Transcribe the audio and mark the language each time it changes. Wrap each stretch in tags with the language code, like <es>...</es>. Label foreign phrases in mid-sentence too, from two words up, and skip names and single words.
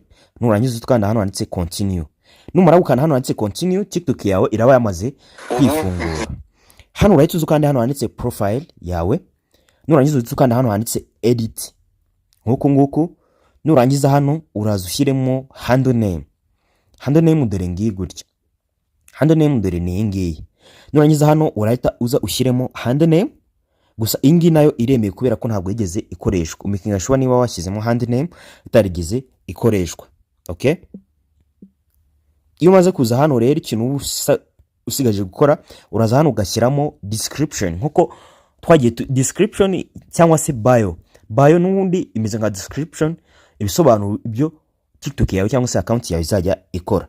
<rw>Nurangiza ukanda hano handitse continue. Numara gukanda hano handitse continue, TikTok yawe iraba yamaze kwifungura. Hano urahita uza ukanda hano handitse profile yawe. Nurangiza ukanda hano handitse edit nguko. Nurangiza hano uraza ushyiremo</rw> <en>handle name,</en> <rw>dore ngiyi gutya.</rw> <en>Handle name</en> <rw>dore ni ngiyi. Nurangiza hano urahita uza ushyiremo</rw> <en>handle name.</en> <rw>Gusa ingi nayo iremeye kubera ko ntabwo yigeze ikoreshwa. Umikinga shwa niba washyizemo</rw> <en>handle name</en> <rw>itarigeze ikoreshwa. Okay, iyo umaze kuza hano rero, ikintu usigaje gukora, uraza hano ugashyiramo description. Nkuko twagiye description cyangwa se bio n'ubundi imeze nka description, ibisobanuro ibyo TikTok yawe cyangwa se account yawe izajya ikora.</rw>